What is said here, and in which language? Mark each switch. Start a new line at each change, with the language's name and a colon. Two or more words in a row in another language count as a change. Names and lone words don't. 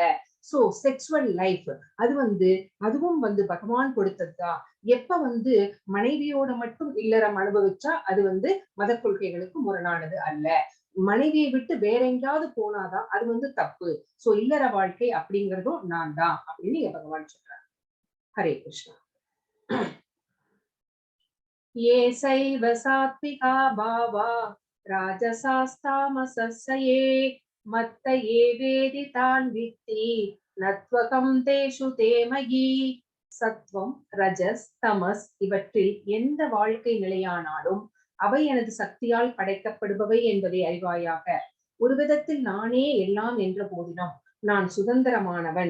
Tamil: சோ
English: sexual life
Tamil: அது வந்து அதுவும் வந்து பகவான் கொடுத்ததுதான். எப்ப வந்து மனைவியோட மட்டும் இல்லறம் அனுபவிச்சா அது வந்து மத கொள்கைகளுக்கு முரணானது அல்ல. மனைவியை விட்டு வேற எங்கேயாவது போனாதான் அது வந்து தப்பு. சோ இல்லற வாழ்க்கை அப்படிங்கிறதும் நான் தான் அப்படின்னு பகவான் சொல்றாரு. ஹரே கிருஷ்ணா.
Sanskrit: ये सैव सात्विका भावा राजसास्तामसस्ये मत्त ये वेदितान् वित्ति न त्वहं तेषु ते मयि.
Tamil: சத்வம் ரஜஸ் தமஸ் இவற்றில் எந்த வாழ்க்கை நிலையானாலும் அவை எனது சக்தியால் படைக்கப்படுபவை என்பதை அறிவாயாக. ஒரு விதத்தில் நானே எல்லாம் என்ற போதிலும் நான் சுதந்திரமானவன்.